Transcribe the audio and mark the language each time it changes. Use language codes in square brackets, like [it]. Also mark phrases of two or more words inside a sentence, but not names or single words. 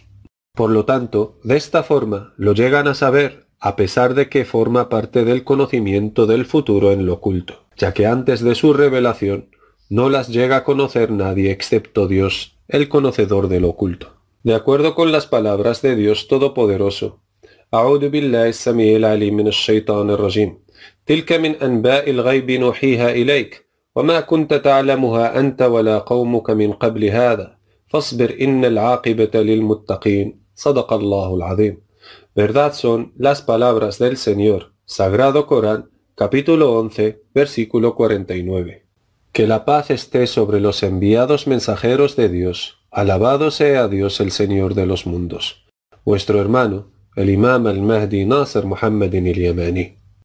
[es] Por lo tanto, de esta forma lo llegan a saber, a pesar de que forma parte del conocimiento del futuro en lo oculto, ya que antes de su revelación no las llega a conocer nadie excepto Dios, el conocedor del oculto. De acuerdo con las palabras de Dios Todopoderoso, [ar] أعوذ بالله السميع العليم من الشيطان الرجيم تلك من أنباء الغيب نوحيها إليك وما كنت تعلمها أنت ولا قومك من قبل هذا فاصبر إن العاقبة للمتقين صدق الله العظيم. [es] Verdad son las palabras del Señor, Sagrado Corán, capítulo 11, versículo 49. Que la paz esté sobre los enviados mensajeros de Dios. Alabado sea Dios el Señor de los mundos. Vuestro hermano, el Imam al-Mahdi Nasser Muhammad al-Yamani.